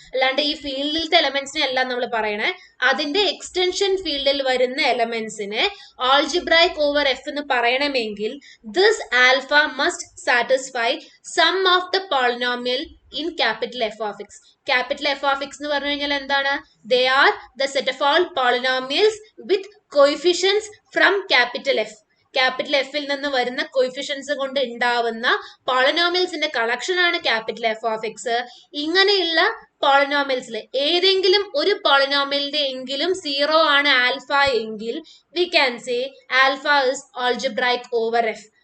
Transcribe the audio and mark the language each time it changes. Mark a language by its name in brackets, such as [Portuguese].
[Malayalam] അല്ലാണ്ട് ഈ ഫീൽഡിലത്തെ എലമെന്റ്സിനെ അല്ല നമ്മൾ പറയണേ, അതിന്റെ എക്സ്റ്റൻഷൻ ഫീൽഡിൽ വരുന്ന എലമെന്റ്സിനെ ആൾജിബ്രായിക് ഓവർ എഫ് എന്ന് പറയണമെങ്കിൽ [English] This alpha must satisfy some of the polynomial in capital F of x. [Malayalam] Capital F of x എന്ന് പറഞ്ഞു കഴിഞ്ഞാൽ എന്താണ്? [English] They are the set of all polynomials with coefficients from capital F. [Malayalam] Capital എഫിൽ നിന്ന് വരുന്ന coefficients കൊണ്ട് ഉണ്ടാവുന്ന പോളിനോമിയൽസിന്റെ collection ആണ് ക്യാപിറ്റൽ എഫ് ഓഫ് എക്സ്. ഇങ്ങനെയുള്ള പോളിനോമിയൽസിൽ ഏതെങ്കിലും ഒരു പോളിനോമിയലിന്റെ എങ്കിലും സീറോ ആണ് ആൽഫ എങ്കിൽ [English] We can say alpha is algebraic over F.